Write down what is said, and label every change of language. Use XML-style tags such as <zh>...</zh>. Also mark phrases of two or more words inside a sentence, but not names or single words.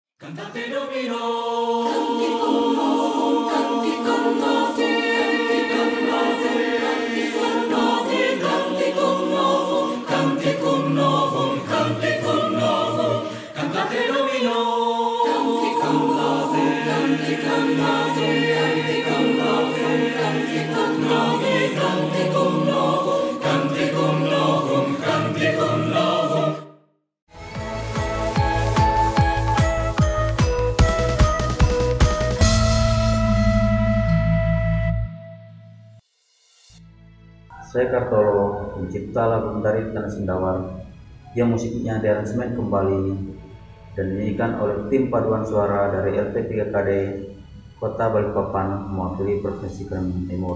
<la>Cantate Domino, canticum novum, canticum nove, canticum nove, canticum nove, canticum novum, canticum novum, canticum novum, cantate Domino, canticum nove, canticum nove, canticum nove, canticum nove, canticum novum, canticum novum, canticum novum.</la> <id>Saya Kartolo, pencipta lagu Mentari Tanah Sendawar yang musiknya diaransemen kembali dan dinyanyikan oleh tim paduan suara dari LP3KD Kota Balikpapan mewakili Provinsi Kalimantan Timur.</id>